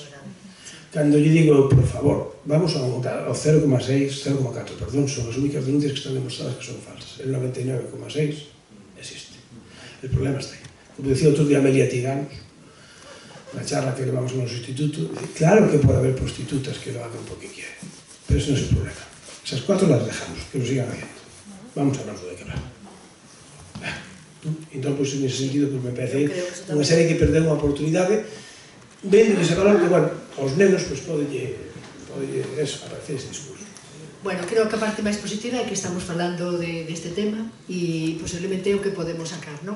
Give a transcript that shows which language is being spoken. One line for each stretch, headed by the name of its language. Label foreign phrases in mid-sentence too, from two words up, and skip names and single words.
Galician: Cando lle digo, por favor, vamos ao 0,6, 0,4, perdón, son as únicas denuncias que están demostradas que son falsas.
Spanish: El 99,6 existe. El problema está aí.
Galician: Como decía outro día Amelia Tiganos, na charla que levamos no noso instituto, claro que pode haber prostitutas
Spanish: que lo hagan porque quieren,
Galician: pero ese non é o problema.
Spanish: Esas 4 las dejamos, que lo sigan haciendo. Vamos a hablar de quebrar.
Galician: Entón, pois,
Spanish: en ese sentido, me parece
Galician: unha serie que perdeu unha oportunidade vendo ese valor que, bueno, aos nenos pode aparecer ese discurso. Bueno, creo que a parte máis positiva é que estamos falando deste tema e posiblemente o que podemos sacar, non?